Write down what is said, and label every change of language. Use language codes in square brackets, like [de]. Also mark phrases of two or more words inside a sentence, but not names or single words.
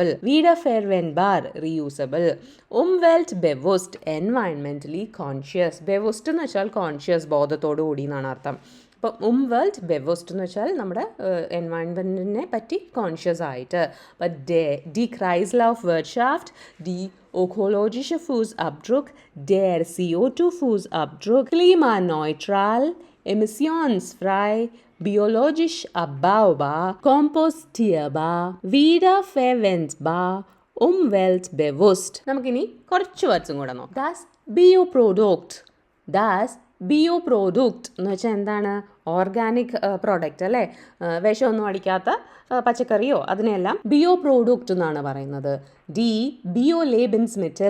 [de] വീഡർഫെർവെൻബാർ റീയൂസബിൾ. Welt bewusst [en] environmentally conscious. [ml] ബെവുസ്റ്റ് എന്ന് വെച്ചാൽ കോൺഷ്യസ്, ബോധത്തോടു കൂടി എന്നാണ് അർത്ഥം. അപ്പം [de] Welt bewusst [ml] എന്ന് വെച്ചാൽ നമ്മുടെ എൻവയൺമെൻറ്റിനെ പറ്റി കോൺഷ്യസ് ആയിട്ട്. [de] അപ്പം die Kreislaufwirtschaft, die ökologische Fußabdruck, der CO2 Fußabdruck, klimaneutral, emissionsfrei, biologisch abbaubar, kompostierbar, wiederverwendbar, umweltbewusst. [ml] നമുക്കിനി കുറച്ച് വേർഡ്സും കൂടെ നോക്കാം. [de] Das Bioprodukt, [ml] ബിയോപ്രോഡക്റ്റ് എന്ന് വെച്ചാൽ എന്താണ്? [en] organic product [ml] അല്ലേ, വിഷമൊന്നും അടിക്കാത്ത പച്ചക്കറിയോ അതിനെല്ലാം ബിയോപ്രോഡക്റ്റ് എന്നാണ് പറയുന്നത്. [de] die Bio Lebensmittel.